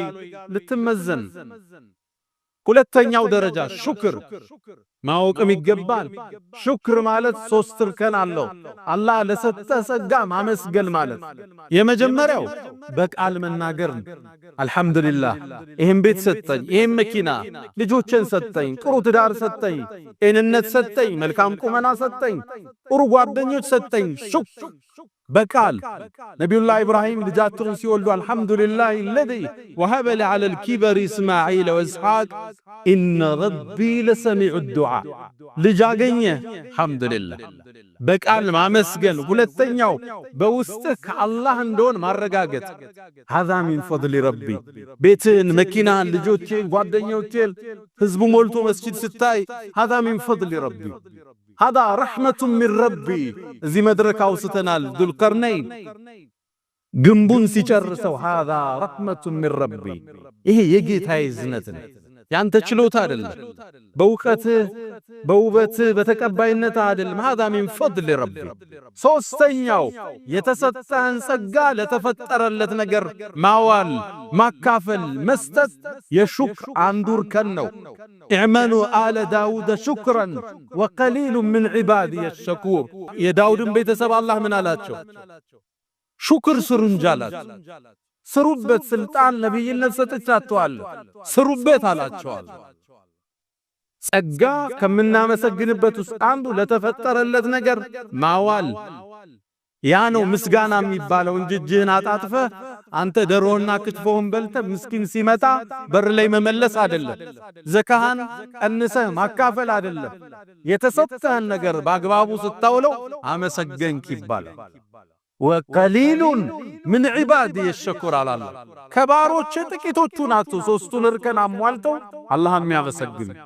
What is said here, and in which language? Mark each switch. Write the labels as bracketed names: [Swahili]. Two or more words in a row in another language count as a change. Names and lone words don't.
[Amharic] ልትመዘን። ሁለተኛው ደረጃ ሹክር ማወቅም ይገባል። ሹክር ማለት ሶስት እርከን አለው። አላህ ለሰጠ ጸጋ ማመስገን ማለት የመጀመሪያው በቃል መናገር፣ አልহামዱሊላህ ይሄን ቤት ሰጠኝ፣ ይሄን መኪና፣ ልጆችን ሰጠኝ፣ ጥሩ ትዳር ሰጠኝ፣ ጤንነት ሰጠኝ፣ መልካም ቁመና ሰጠኝ፣ ጥሩ ጓደኞች ሰጠኝ። ሹክር በቃል ነቢዩላህ ኢብራሂም ልጃቸውን ሲወልዱ [Arabic] الحمد لله الذي وهب لي على الكبر اسماعيل واسحاق ان ربي لسميع الدعاء [Amharic] ልጅ አገኘ አልহামዱሊላህ በቃል ማመስገን። ሁለተኛው በውስጥህ ከአላህ እንደሆነ ማረጋገጥ። [Arabic] هذا من فضل ربي [Amharic] ቤትን፣ መኪናን፣ ልጆችን፣ ጓደኞችን፣ ህዝቡ ሞልቶ መስጂድ ስታይ [Arabic] هذا من فضل ربي هذا رحمة من ربي። [Amharic] እዚህ መድረክ አውስተናል ዱልቀርነይን ግንቡን ሲጨርሰው [Arabic] هذا رحمة من ربي። [Amharic] ይሄ የጌታዬ እዝነት ነው፣ ያንተ ችሎታ አይደለም። በእውቀትህ በውበትህ በተቀባይነት አይደለም። [Arabic] هذا من فضل ربي። [Amharic] ሶስተኛው የተሰጠህን ጸጋ ለተፈጠረለት ነገር ማዋል፣ ማካፈል፣ መስጠት የሹክር አንዱ እርከን ነው። [Arabic] اعملوا آل داود شكرا وقليل من عبادي الشكور። [Amharic] የዳውድን ቤተሰብ አላህ ምን አላቸው? ሹክር ስሩ እንጂ አላቸው። ስሩበት፣ ስልጣን ነብይነት ሰጥቻችኋለሁ ስሩበት አላቸዋል። ጸጋ ከምናመሰግንበት ውስጥ አንዱ ለተፈጠረለት ነገር ማዋል። ያ ነው ምስጋና የሚባለው እንጂ እጅህን አጣጥፈህ አንተ ደሮና ክትፎውን በልተህ ምስኪን ሲመጣ በር ላይ መመለስ አይደለም። ዘካህን ቀንሰህ ማካፈል አይደለም። የተሰጠህን ነገር በአግባቡ ስታውለው አመሰገንክ ይባላል። [Arabic] وقليل من عبادي الشكور [Amharic] አላለ። ከባሮች ጥቂቶቹ ናቸው ሶስቱን እርከን አሟልተው አላህን የሚያመሰግኑ።